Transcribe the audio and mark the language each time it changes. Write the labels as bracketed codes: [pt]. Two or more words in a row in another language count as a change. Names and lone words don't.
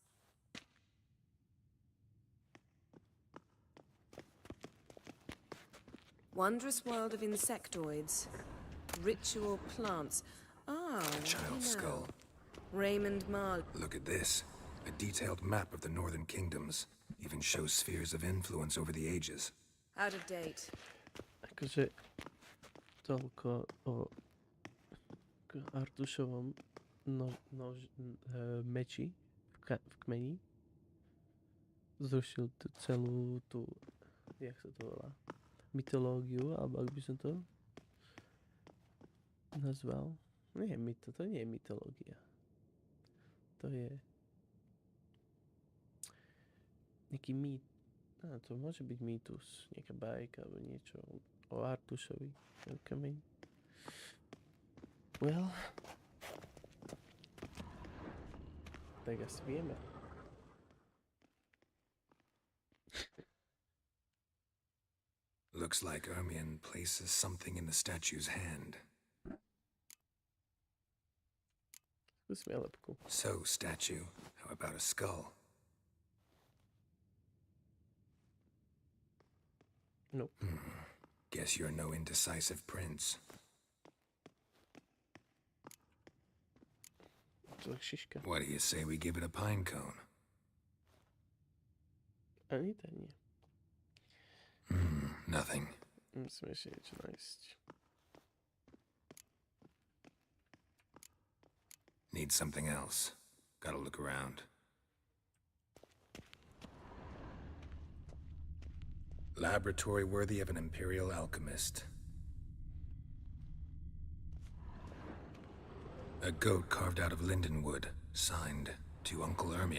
[en] Wondrous world of insectoids. Ritual plants. Ah, A child's skull. Raymond Marl. Look at this. A detailed map of the northern kingdoms. Even shows spheres of influence over the ages. Out of date. [sk] Akože toľko o Artušovom meči v kmeni. Zrušil celú tú, jak sa to volá, mytológiu, alebo ak by som to nazval. To nie je mytológia. To je nejaký mýt. To môže byť mýtus, nejaká bajka alebo niečo o Artušovi, ten kameň. Well, tak asi vieme. [en] Looks like Ermion places something in the statue's hand. So, statue, how about a skull? Nope. Guess you're no indecisive prince. What do you say we give it a pine cone? [sk] Ani to nie. [en] Nothing. [sk] Musíme ešte niečo nájsť. [en] Need something else. Gotta look around. Laboratory worthy of an imperial alchemist. A goat carved out of linden wood, signed to Uncle Ermion.